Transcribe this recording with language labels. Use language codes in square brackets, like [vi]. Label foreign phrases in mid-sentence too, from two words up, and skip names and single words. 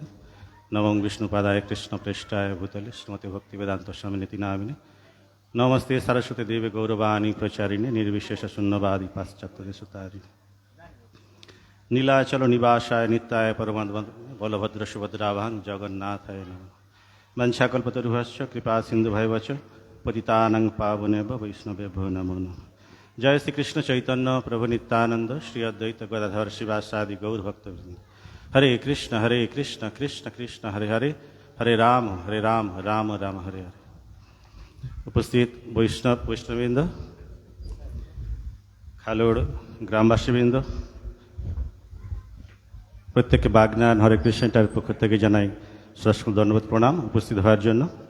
[sa] নমো বিষ্ণুপাদায় কৃষ্ণপৃষ্ঠায় ভূতলে শ্রীমতী ভক্তি বেদান্ত স্বামিনীতি নামিনে নমস্তে সরস্বতী দেবী গৌরবাণী প্রচারিণে নির্বিশেষ শূন্যবাদী পাশ্চাত্য সুতারিণী নীলাচল নিবাসায় নিত্যায় পরমাত্ম বলভদ্র সুভদ্রাভাং জগন্নাথায় নমঃ। বঞ্ছাকল্পতরুভশ্চ কৃপা সিন্ধু ভৈবচ পতিতানাং পাবনেভ্যো বৈষ্ণবেভ্যো নমো নমঃ। জয় শ্রীকৃষ্ণ চৈতন্য প্রভু নিত্যানন্দ শ্রী অদ্বৈত গদাধর শিবাসাদি গৌর ভক্তবৃন্দ। হরে কৃষ্ণ কৃষ্ণ কৃষ্ণ হরে হরে, হরে রাম রাম রাম হরে হরে। [bn] উপস্থিত বৈষ্ণববৃন্দ, খালোড় গ্রামবাসীবৃন্দ, প্রত্যেককে বাগনান হরে কৃষ্ণ সেন্টারের পক্ষ থেকে জানাই সশ্রদ্ধ ধন্যবাদ প্রণাম উপস্থিত হওয়ার জন্য।